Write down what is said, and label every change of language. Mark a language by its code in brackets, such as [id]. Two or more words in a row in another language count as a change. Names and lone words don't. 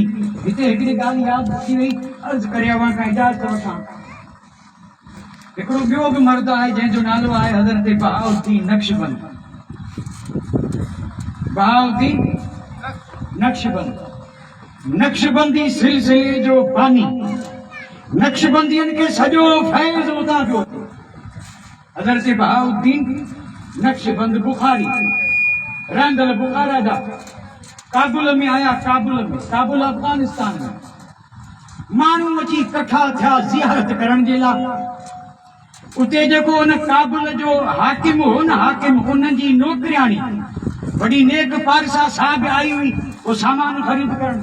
[sd] हिते हिकिड़ी ॻाल्हि यादि अची वई, अर्ज़ु करे वञा खां इजाज़त वठां। हिकिड़ो ॿियो बि मर्द आहे जंहिंजो नालो आहे हज़रत बहाउद्दीन नक्शबंद। बहाउद्दीन नक्शबंद, नक्शबंदी सिलसिले जो बानी, नक्शबंदियन के सॼो फैज़ उतां पियो थिए। हज़रत बहाउद्दीन नक्शबंद बुखारी, रहंदड़ बुखारा जा, काबुल में आया, काबुल अफगानिस्तान में। माण्हू अची कठा थिया ज़ियारत करण जे लाइ। उते जेको उन काबुल जो हाकिम हो न, हाकिम उन जी नौकरियाणी वॾी नेक पारसा साहिब आई हुई, वो सामान ख़रीद करण।